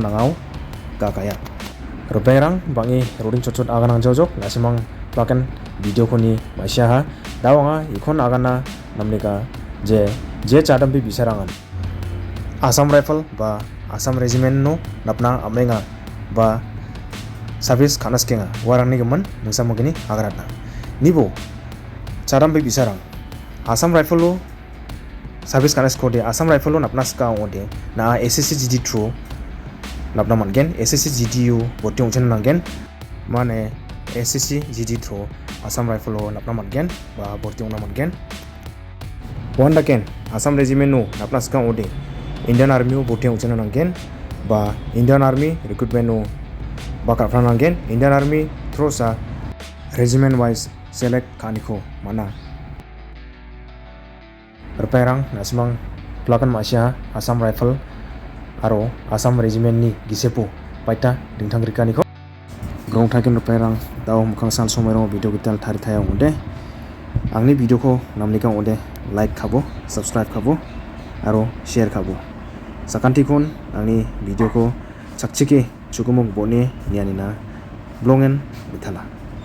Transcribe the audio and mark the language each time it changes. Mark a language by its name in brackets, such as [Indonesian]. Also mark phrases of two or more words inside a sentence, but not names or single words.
[Garo] nangau kakaya rupengrang bangi roding chochot aganang jojok nasimang pakan video koni masia ha dawanga ikon agana namnika je chadambi bisarangan Assam Rifle ba Assam Regiment no napna amrenga ba service khanaskenga warangni gaman musamagini agaratna nibo chadambi bisarang Assam Rifle lo service kanas kode Assam Rifle lo napna ska ode na SSCGD through napna mangen SSCGDU botti ongchen nangen mane SSCGD through Assam Rifle lo napna mangen ba botti ongna mangen wanda ken Assam Regiment no napna ska ode Indian Army botti ongchen nangen ba Indian Army recruitment no ba kafran nangen Indian Army through sa [English] regiment wise select [Garo] kaniko mana Perang nasimang pelakan masia Assam Rifle aro Assam Regiment ni gisepo paita dingtangrika niko rong thaiken rupairang tao mukhang sal somairong video gital thari thaya ongde angni video ko namni kang ode like khabo subscribe khabo aro share khabo sakanti kon angni video ko sakchike chukumok bone nianina blongen bithala